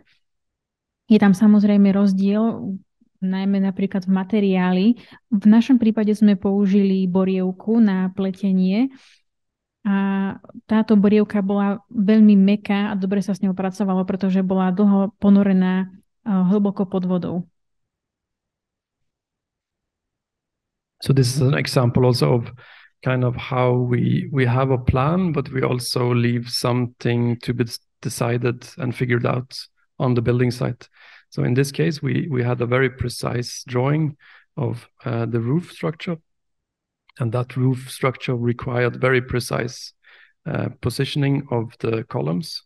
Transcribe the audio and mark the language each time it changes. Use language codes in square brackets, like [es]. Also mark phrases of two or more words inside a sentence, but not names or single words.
[sk] Je tam samozrejme rozdiel, najmä napríklad v materiáli. V našom prípade sme použili borievku na pletenie a táto borievka bola veľmi mäkká a dobre sa s ňou pracovalo, pretože bola dlho ponorená hlboko pod vodou. [en] So this is an example also of kind of how we have a plan, but we also leave something to be decided and figured out on the building site. So in this case, we had a very precise drawing of the roof structure, and that roof structure required very precise positioning of the columns.